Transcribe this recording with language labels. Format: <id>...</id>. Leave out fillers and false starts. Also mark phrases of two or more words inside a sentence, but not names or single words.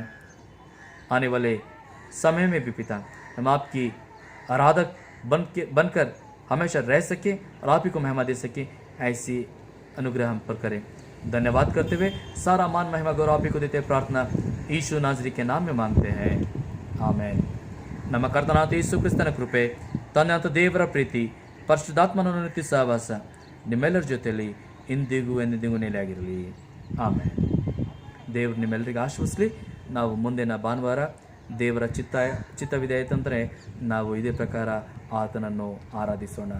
<hi>आने वाले समय में भी पिता हम आपकी आराधक बनकर हमेशा रह सके और आप ही को महिमा दे सके, ऐसी अनुग्रह हम पर करें। धन्यवाद करते हुए सारा मान महिमा गौरव आप ही को देते प्रार्थना यीशु नाजरी के नाम में मांगते हैं, आमेन।</hi> <kn>ನಮ್ಮ ಕರ್ತನಾದ ಯೇಸು ಕ್ರಿಸ್ತನ ಕೃಪೆ, ತಂದೆಯಾದ ದೇವರ ಪ್ರೀತಿ, ಪರಿಶುದ್ಧಾತ್ಮನ ನಿತ್ಯ ಸಹವಾಸ ನಿಮ್ಮೆಲ್ಲರ ಜೊತೆಯಲ್ಲಿ ಇಂದಿಗೂ ಎಂದೆಂದಿಗೂ ನೆಲೆಯಾಗಿರಲಿ, ಆಮೇನ್। ದೇವರು ನಿಮ್ಮೆಲ್ಲರಿಗೆ ಆಶೀರ್ವದಿಸಲಿ। ನಾವು ಮುಂದಿನ ಭಾನುವಾರ ದೇವರ ಚಿತ್ತವಿದೆ ಆಯ್ತಂದರೆ ನಾವು ಇದೇ ಪ್ರಕಾರ ಆತನನ್ನು ಆರಾಧಿಸೋಣ।</kn>